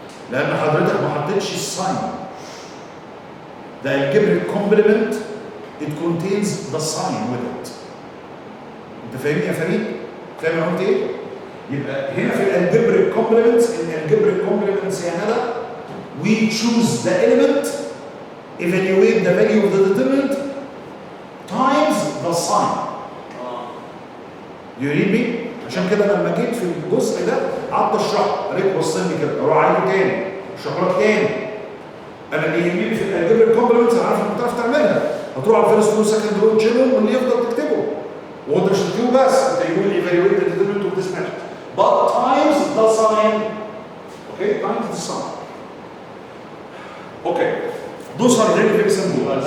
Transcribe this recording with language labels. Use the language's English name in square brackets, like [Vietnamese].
[Arabic] لأن حضرتك ما حطيتش الساين. [English] The algebraic complement, it contains the sign with it. [Arabic] أنت فاهمني يا فريد؟ فاهم أنا قلت إيه؟ يبقى هنا في الالجبريك complements، الالجبريك complements يا ندى [English] we choose the element, evaluate the value of the determinant times the sign. You read me؟ [Arabic] عشان كده لما جيت في الجزء ده قعدت اشرح، قريت وصلني كده اروح عايده تاني اشرح لك تاني. انا اللي يهمني في الالجبريك complements انا عارف انك بتعرف تعملها، هتروح على الفيرست رو سكند رو تشيلهم واللي يفضل تكتبه. وانت مش هتكتبه بس، انت يقول [English] evaluate the determinant of this matrix. But times the sign, okay, times the sign. Okay, those are very, very simple.